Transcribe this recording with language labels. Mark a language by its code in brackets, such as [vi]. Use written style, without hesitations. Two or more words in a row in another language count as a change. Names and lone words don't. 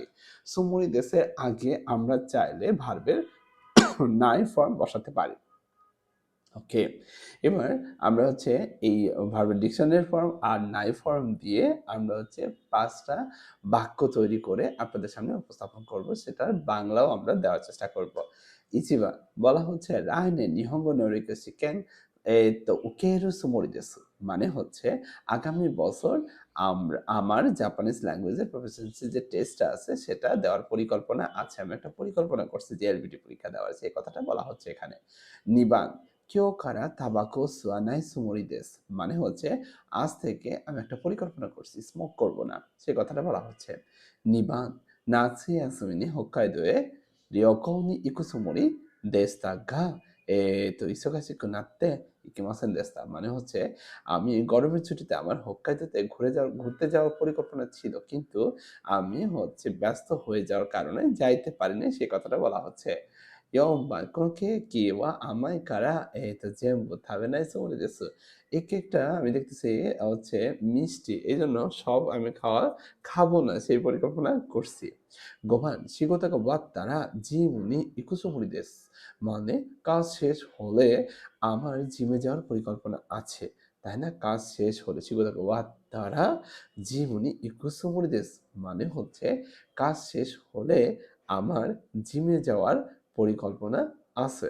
[bn] সুমরি দেশের আগে আমরা চাইলে ভার্বের নাই ফর্ম বসাতে পারি। ওকে। এবার আমরা হচ্ছে এই ভার্বের [en] dictionary form [bn] আর নাই ফর্ম দিয়ে আমরা হচ্ছে ৫ টা বাক্য তৈরি করে আপনাদের সামনে উপস্থাপন করব। সেটার বাংলাও আমরা দেওয়ার চেষ্টা করব। ইচিবা বলা হচ্ছে [ja] "来年日本語能力試験受けるつもりです" [bn] মানে হচ্ছে আগামী বছর আমার [en] Japanese language proficiency [bn] যে টেস্টটা আছে সেটা দেওয়ার পরিকল্পনা আছে। আমি একটা পরিকল্পনা করছি যে এলবিটি পরীক্ষা দেওয়ার। সেই কথাটা বলা হচ্ছে এখানে। নিবান [ja] 今日からタバコを吸わないつもりです। [bn] মানে হচ্ছে আজ থেকে আমি একটা পরিকল্পনা করছি স্মোক করব না। সে কথাটা বলা হচ্ছে। 2 番、 [ja] 夏休みに北海道へ旅行に行くつもりでしたが、忙しくなって行けませんでした。 [bn] মানে হচ্ছে আমি গরমের ছুটিতে আমার হোক্কাইদোতে ঘুরতে যাওয়ার পরিকল্পনা ছিল। কিন্তু আমি হচ্ছে ব্যস্ত হয়ে যাওয়ার কারণে যাইতে পারিনি সে কথাটা বলা হচ্ছে। 4 番、 [ja] このケーキは甘いから、全部食べないつもりです。 [bn] এই কেকটা আমি দেখতেছি হচ্ছে মিষ্টি। এজন্য সব আমি খাবো না সেই পরিকল্পনা করছি। 5 番、 [ja] 仕事が終わったらジムに行くつもりです。 [bn] মানে কাজ শেষ হলে আমার জিমে যাওয়ার পরিকল্পনা আছে। তাই না? [ja] কাজ শেষ হলে 仕事が終わったらジムに行くつもりです. [bn] মানে হচ্ছে কাজ শেষ হলে আমার জিমে যাওয়ার পরিকল্পনা আছে।